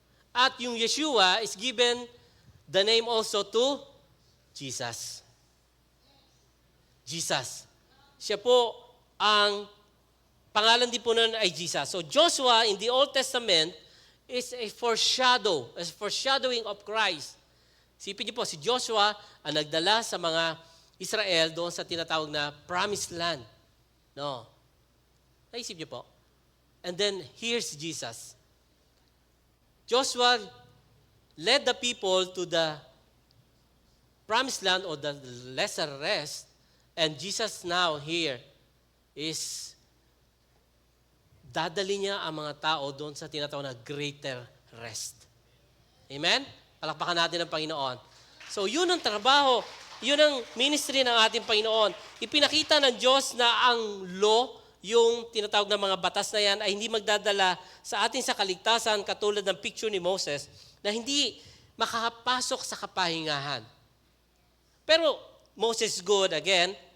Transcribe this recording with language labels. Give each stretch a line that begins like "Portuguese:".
English: At yung Yeshua is given the name also to Jesus. Jesus.
Filipino: Siya po ang pangalan din po nun ay Jesus.
English: So Joshua in the Old Testament is a foreshadowing of Christ.
Filipino: Sipin niyo po, si Joshua ang nagdala sa mga Israel doon sa tinatawag na Promised Land.
English: No.
Filipino: Naisip niyo po?
English: And then, here's Jesus. Joshua led the people to the Promised Land or the lesser rest, and Jesus now here is
Filipino: dadali niya ang mga tao doon sa tinatawag na
English: greater rest. Amen?
Filipino: Palakpakan natin ang Panginoon. So, yun ang trabaho, yun ang ministry ng ating Panginoon. Ipinakita ng Diyos na ang law, yung tinatawag na mga batas na yan ay hindi magdadala sa atin sa kaligtasan katulad ng picture ni Moses na hindi makakapasok sa kapahingahan.
English: Pero Moses is good again.